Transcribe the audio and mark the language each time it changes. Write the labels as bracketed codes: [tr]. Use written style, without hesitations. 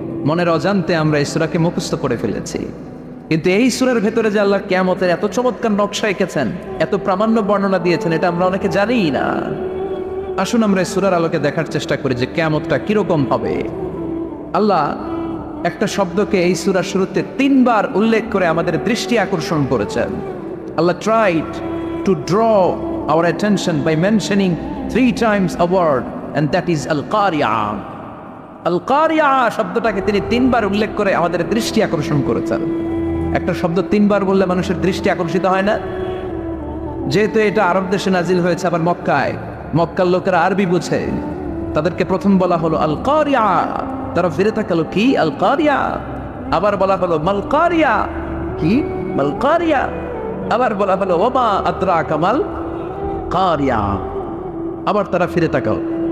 [bn] মনের অজান্তে আমরা এই সূরাকে মুখস্থ করে ফেলেছি। কিন্তু এই সূরার ভেতরে যে আল্লাহ কিয়ামতের এত চমৎকার নকশা এঁকেছেন, এত প্রামাণ্য বর্ণনা দিয়েছেন, এটা আমরা অনেকে জানিই না। আসুন আমরা এই সূরার আলোকে দেখার চেষ্টা করি যে কিয়ামতটা কিরকম হবে। আল্লাহ একটা শব্দকে এই সূরার শুরুতে 3 বার উল্লেখ করে আমাদের দৃষ্টি আকর্ষণ করেছেন। [en] Allah tried to draw our attention by mentioning 3 times a word, and that is al-qari'ah. [bn] al-qari'ah শব্দটাকে তিনি 3 বার উল্লেখ করে আমাদের দৃষ্টি আকর্ষণ করেছেন। একটা শব্দ 3 বার বললে মানুষের দৃষ্টি আকর্ষিত হয় না? যেহেতু এটা আরব দেশে নাজিল হয়েছে, আবার মক্কার লোকেরা আরবি বুঝে, তাদেরকে প্রথম বলা হলো আল-কারিয়া, তারা ফিরে তাকালো কি আল-কারিয়া, আবার বলা হলো মাল-কারিয়া, কি মাল-কারিয়া, আবার বলা হলো [ar] ওমা আদরাকা মাল-কারিয়া, [bn] আবার তারা ফিরে তাকালো।